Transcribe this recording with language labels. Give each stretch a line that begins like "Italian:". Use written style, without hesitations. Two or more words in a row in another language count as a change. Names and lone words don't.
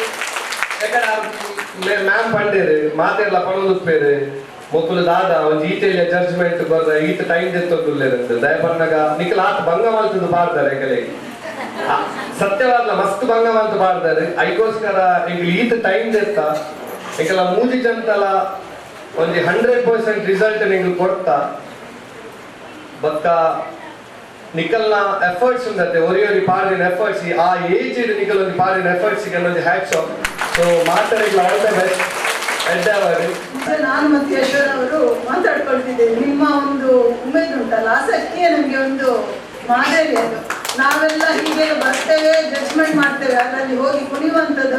Tulu: ಮ್ಯಾಮ್ ಪಂಡೇರು ಮಾತೆಲ್ಲ ಪಣೊಂದುಪ್ಪೇರು ಮೊಕ್ಕಲು ದಾದ ಒಂದು ಈತೆಯ ಜಡ್ಜ್ಮೆಂಟ್ ಬರ್ದ ಈತ ಟೈಮ್ ತೆತ್ತೊಂದುಲ್ಲೇರಂತೆ ದಯಪನ್ನಗ ನಿಕಲ ಆತ ಭಂಗ ಮಲ್ತದ್ದು ಬಾರ್ದಾರೆ ಎಂಕಲೆಗೆ ಸತ್ಯವಾದ ಮಸ್ತ್ ಭಂಗ ಮಲ್ತು ಬಾರ್ದಾರೆ ಐಗೋಸ್ಕರ ಎಂಕಲ್ ಈತ ಟೈಮ್ ತೆತ್ತ ಎಂಕಲ ಮೂಜಿ ಜಂತಲ ಒಂದು 100% ರಿಸಲ್ಟ್
Kannada: ನಿಂಗೆ ಕೊಡ್ತಾ
Tulu: ಬಕ್ಕ ನಿಕಲ್ನ ಎಫರ್ಟ್ಸ್ ಉಂಟತೆ ಒರಿಯೊರಿ ಪಾಡಿನ ಎಫರ್ಟ್ಸ್ ಆ ಏಜ್ ಇಡು ನಿಕಲ್ ಒಂದು ಪಾಡಿನ ಎಫರ್ಟ್ಸ್ ಗೆ ಒಂದು
English: hats off
Tulu: ಸೊ ಮಾತಾಡಿಲ್ಲ
English: all the best
Tulu: ಎಡ್ಡವರು
Kannada: ನಾನು ಮತ್ತೆ ಯಶೋರ್ ಅವರು ಮಾತಾಡ್ಕೊಳ್ತಿದ್ದೇವೆ. ನಿಮ್ಮ ಒಂದು ಉಮೇದು ಉಂಟಲ್ಲ, ಆಸಕ್ತಿಯೇ ನಮಗೆ ಒಂದು ಮಾದರಿ. ಅದು ನಾವೆಲ್ಲ ಹೀಗೆ ಬರ್ತೇವೆ, ಜಡ್ಜ್ಮೆಂಟ್ ಮಾಡ್ತೇವೆ, ಅದರಲ್ಲಿ ಹೋಗಿ ಕುಣಿಯುವಂಥದ್ದು.